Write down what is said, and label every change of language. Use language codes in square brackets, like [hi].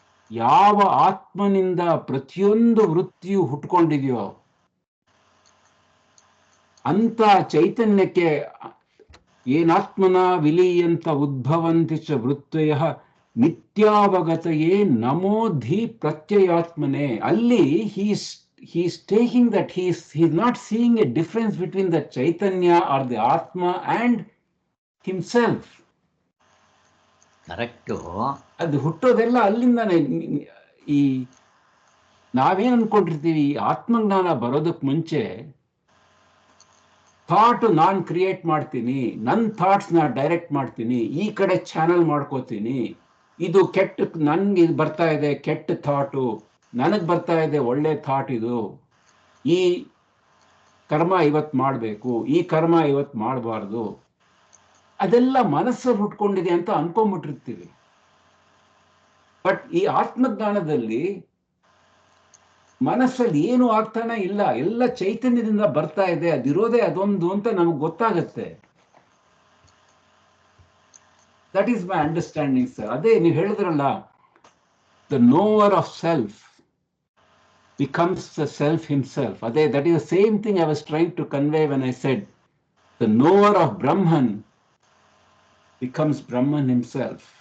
[kn] ಯಾವ ಆತ್ಮನಿಂದ ಪ್ರತಿಯೊಂದು ವೃತ್ತಿಯು ಹುಟ್ಕೊಂಡಿದೆಯೋ ಅಂತ ಚೈತನ್ಯಕ್ಕೆ [sa] ಏನಾತ್ಮನ ವಿಲೀಯಂತ ಉದ್ಭವಂತಿ ಚ ವೃತ್ತಯಃ ನಿತ್ಯಾವಗತಯೇ ನಮೋಧಿ ಪ್ರತ್ಯಯಾತ್ಮನೆ. [en] ಅಲ್ಲಿ he's taking that he's not seeing a difference between the chaitanya or the atma and himself. [kn] Correct. ಅದು ಹುಟ್ಟೋದೆಲ್ಲ ಅಲ್ಲಿಂದಾನೆ. ಈ ನಾವೇನ್ ಅನ್ಕೊಂಡಿರ್ತೀವಿ, ಆತ್ಮಜ್ಞಾನ ಬರೋದಕ್ಕೆ ಮುಂಚೆ ಥಾಟ್ ನಾನು ಕ್ರಿಯೇಟ್ ಮಾಡ್ತೀನಿ, ನನ್ನ ಥಾಟ್ಸ್ ನಾ ಡೈರೆಕ್ಟ್ ಮಾಡ್ತೀನಿ, ಈ ಕಡೆ ಚಾನಲ್ ಮಾಡ್ಕೋತೀನಿ, ಇದು ಕೆಟ್ಟ ನನ್ಗೆ ಇದು ಬರ್ತಾ ಇದೆ ಕೆಟ್ಟ ಥಾಟು, ನನಗೆ ಬರ್ತಾ ಇದೆ ಒಳ್ಳೆ ಥಾಟ್, ಇದು ಈ ಕರ್ಮ ಇವತ್ತು ಮಾಡಬೇಕು, ಈ ಕರ್ಮ ಇವತ್ತು ಮಾಡಬಾರ್ದು, ಅದೆಲ್ಲ ಮನಸ್ಸಲ್ಲಿ ಹುಟ್ಕೊಂಡಿದೆ ಅಂತ ಅನ್ಕೊಂಡ್ಬಿಟ್ಟಿರ್ತೀವಿ. ಬಟ್ ಈ ಆತ್ಮಜ್ಞಾನದಲ್ಲಿ ಮನಸ್ಸಲ್ಲಿ ಏನು ಆಗ್ತಾನೆ ಇಲ್ಲ, ಎಲ್ಲ ಚೈತನ್ಯದಿಂದ ಬರ್ತಾ ಇದೆ, ಅದಿರೋದೇ ಅದೊಂದು ಅಂತ ನಮಗೆ ಗೊತ್ತಾಗತ್ತೆ. [en] That is my understanding sir. [kn] ಅದೇ ನೀವು ಹೇಳಿದ್ರಲ್ಲ, [en] The knower of self becomes the self himself. That is the same thing I was trying to convey when I said the knower of Brahman becomes Brahman himself.